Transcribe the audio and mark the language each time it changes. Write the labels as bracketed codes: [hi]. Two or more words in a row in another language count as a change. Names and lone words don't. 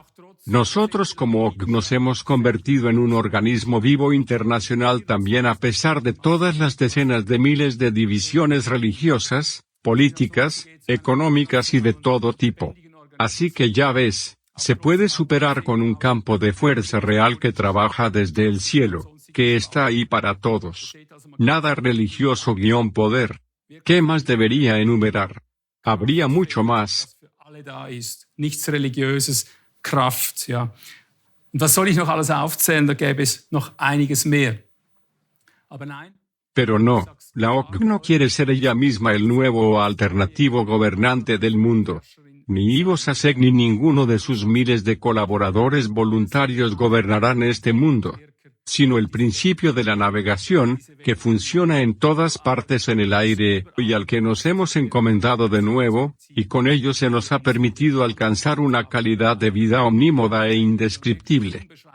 [es] Nosotros como OC nos hemos convertido en un organismo vivo internacional también a pesar de todas las decenas de miles de divisiones religiosas, políticas, económicas y de todo tipo. Así que ya ves, se puede superar con un campo de fuerza real que trabaja desde el cielo, que está ahí para todos. Nada religioso-poder. ¿Qué más debería enumerar? Habría mucho más. [de] Nichts religiöses, Kraft, ja. Und was soll ich noch alles aufzählen? Da gäbe es noch einiges mehr. Aber nein. [es] Pero no, la OC no quiere ser ella misma el nuevo o alternativo gobernante del mundo. Ni Ivo Sasek ni ninguno de sus miles de colaboradores voluntarios gobernarán este mundo, sino el principio de la navegación, que funciona en todas partes en el aire, y al que nos hemos encomendado de nuevo, y con ello se nos ha permitido alcanzar una calidad de vida omnímoda e indescriptible.